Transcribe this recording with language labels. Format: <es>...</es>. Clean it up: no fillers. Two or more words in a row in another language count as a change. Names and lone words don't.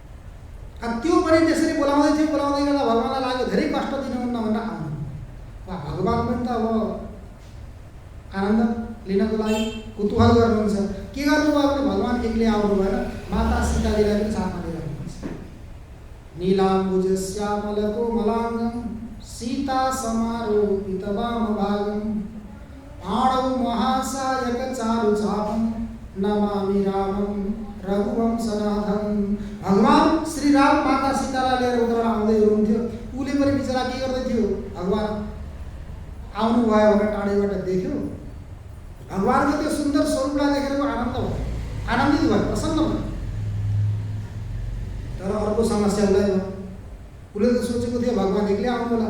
<ne>त्यो पनि त्यसरी बोलाउँदै थियो, बोलाउँदै गर्दा भगवान्लाई लाग्यो धेरै कष्ट दिनुहुन्न भनेर आउनु। भगवान पनि त अब आनन्द लिनको लागि कुतूहल गर्नुहुन्छ। के गर्नुभयो भने भगवान एक्लै आउनु भएन, माता सीताजीलाई पनि साथमा लिएर आउनुहुन्छ।</ne> <sa>नीलाम्बुज श्यामल कोमलाङ्गं सीता समारोपित वामभागं पाणौ महासायक चारु चापं नमामि रामं रघुवंशनाथं।</sa> <ne>भगवान श्री राम माता सीतालाई लिएर उत्र आउँदै हुनुहुन्थ्यो। उसले पनि बिचरा के गर्दै थियो, भगवान आउनुभयो भनेर टाढैबाट देख्यो। भगवानको त्यो सुन्दर स्वरूपलाई देखेर आनन्द भयो, आनन्दित भयो, प्रसन्न भयो। तर अर्को समस्या उसलाई भयो। उसले त सोचेको थियो भगवान एक्लै आउनु होला।</ne>